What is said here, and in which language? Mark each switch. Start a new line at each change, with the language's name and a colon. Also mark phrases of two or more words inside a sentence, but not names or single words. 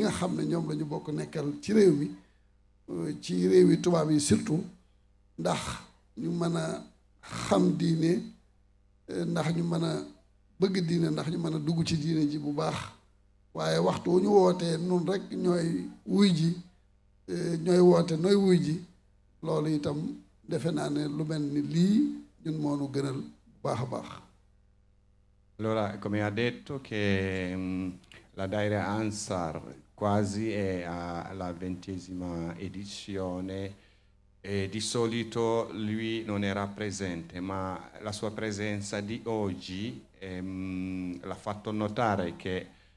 Wolof: nga xam ne ñoom la ñu bokk nekkal ci réew mi ci réew yi tubaab yi surtout ndax ñu mën a xam diine ndax ñu mën a bëgg diine ndax ñu mën a dugg ci diine ji bu baax waaye waxtu wu ñu wootee nun rek ñooy wuy ji ñooy woote nooy wuy ji loolu itam defe naa ne lu mel ni lii ñun moonu gënal bu baax a baax.
Italian: Allora, come ha detto che la Daira Ansar quasi è alla 20ª edizione e di solito lui non era presente, ma la sua presenza di oggi l'ha fatto notare che